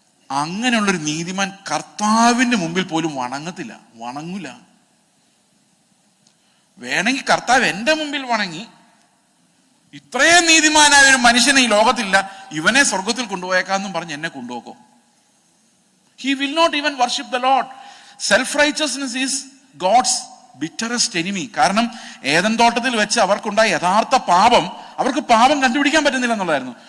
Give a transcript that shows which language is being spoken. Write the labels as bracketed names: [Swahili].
[Malayalam] അങ്ങനെയുള്ളൊരു നീതിമാൻ കർത്താവിന്റെ മുമ്പിൽ പോലും വണങ്ങില്ല. വേണമെങ്കിൽ കർത്താവ് എന്റെ മുമ്പിൽ വണങ്ങി, ഇത്രയും നീതിമാനായ ഒരു മനുഷ്യനെ ഈ ലോകത്തില്ല, ഇവനെ സ്വർഗത്തിൽ കൊണ്ടുപോയേക്കാന്നും പറഞ്ഞ് എന്നെ കൊണ്ടുപോക്കോ? [English] He will not even worship the Lord. Self-righteousness is God's bitterest enemy. [Malayalam] കാരണം ഏദൻ തോട്ടത്തിൽ വെച്ച് അവർക്കുണ്ടായ യഥാർത്ഥ പാപം, അവർക്ക് പാപം കണ്ടുപിടിക്കാൻ പറ്റുന്നില്ല എന്നുള്ളതായിരുന്നു.